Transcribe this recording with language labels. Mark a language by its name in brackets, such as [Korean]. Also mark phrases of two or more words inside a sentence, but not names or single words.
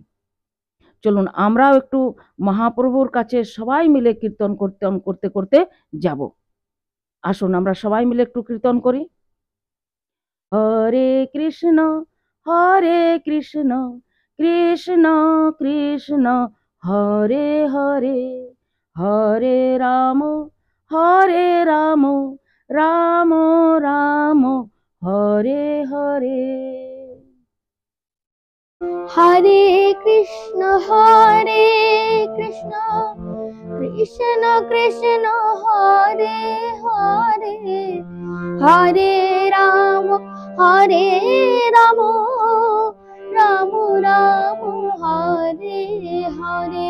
[Bangla] চলুন আমরাও একটু মহাপ্রভুর কাছে সবাই মিলে কীর্তন করতে করতে যাব। আসুন আমরা সবাই মিলে একটু কীর্তন করি। [Sanskrit] হরে কৃষ্ণ কৃষ্ণ কৃষ্ণ হরে হরে, হরে রাম রাম রাম হরে হরে। হরে কৃষ্ণ কৃষ্ণ কৃষ্ণ হরে হরে, হরে রাম রাম রাম হরে হরে।